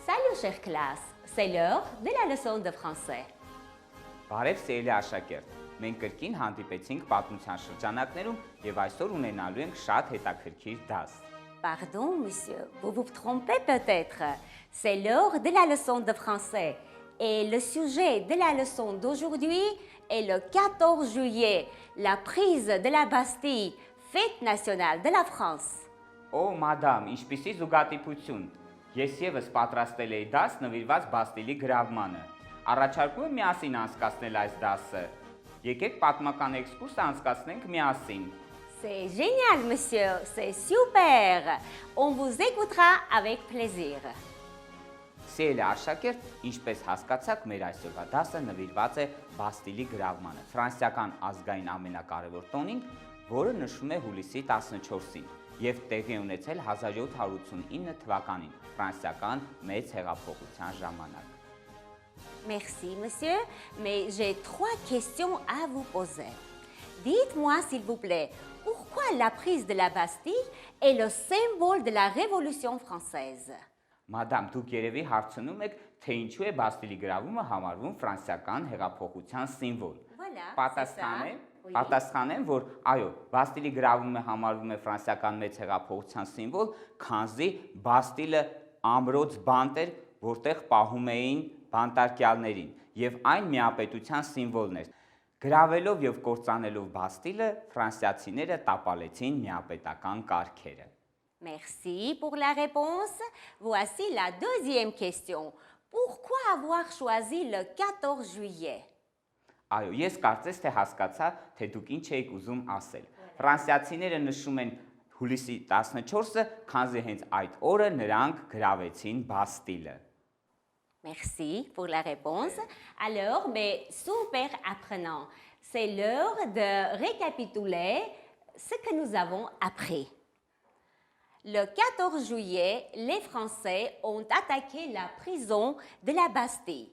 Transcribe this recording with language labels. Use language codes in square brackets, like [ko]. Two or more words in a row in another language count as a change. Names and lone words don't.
[fr] Alors, chère classe, c'est l'heure de la leçon de français. [hy] Բարև սիրելի աշակերտ, մենք կրկին հանդիպեցինք պատմության շրջանակներում եւ այսօր ունենալու ենք շատ հետաքրքիր դաս։ [fr] Pardon, monsieur, vous vous trompez peut-être. C'est l'heure de la leçon de français. Et le sujet de la leçon d'aujourd'hui est le 14 juillet, la prise de la Bastille, fête nationale de la France. [hy] Օ, մադամ, ինչպիսի զուգադիպություն։ Ես եւս պատրաստել էի դաս նվիրված Բաստիլի գրավմանը։ Առաջարկում եմ միասին անցկացնել այս դասը։ Եկեք պատմական էքսկուրս անցկացնենք միասին։ [fr] C'est génial, monsieur, c'est super. On vous écoutera avec plaisir. [hy] Սիրելի աշակերտ, ինչպես հասկացաք, մեր այսօրվա դասը նվիրված է Բաստիլի գրավմանը, ֆրանսիական ազգային ամենակարևոր տոնին, որը նշվում է հուլիսի 14-ին եւ տեղի ունեցել 1789 թվականին ֆրանսիական մեծ հեղափոխության ժամանակ։ [fr] Merci, monsieur, mais j'ai 3 questions à vous poser. Dites-moi, s'il vous plaît, pourquoi la prise de la Bastille est le symbole de la Révolution française? [hy] Մադամ, դուք երևի հարցնում եք, թե ինչու է Բաստիլի գրավումը համարվում ֆրանսիական հեղափոխության սիմվոլ։ Պատասխանեմ, որ այո, Բաստիլի գրավումը համարվում է ֆրանսիական մեծ հեղափոխության սիմվոլ, քանզի Բաստիլը ամրոց բանտ էր, որտեղ պահում էին բանտարկյալներին, եւ այն միապետության սիմվոլն էր։ Գրավելով եւ կործանելով Բաստիլը, ֆրանսիացիները տապալեցին միապետական կարգերը։ [fr] Merci pour la réponse. Voici la deuxième question. Pourquoi avoir choisi le 14 juillet? [hy] Այո, ես կարծես թե հասկացա, թե դուք ինչ եք ուզում ասել։ Ֆրանսիացիները նշում են հուլիսի 14-ը, քանզի հենց այդ օրը նրանք գրավեցին Բաստիլը։ [fr] Merci pour la réponse. Alors, mais super apprenant. C'est l'heure de récapituler ce que nous avons appris. Le 14 juillet, les Français ont attaqué la prison de la Bastille.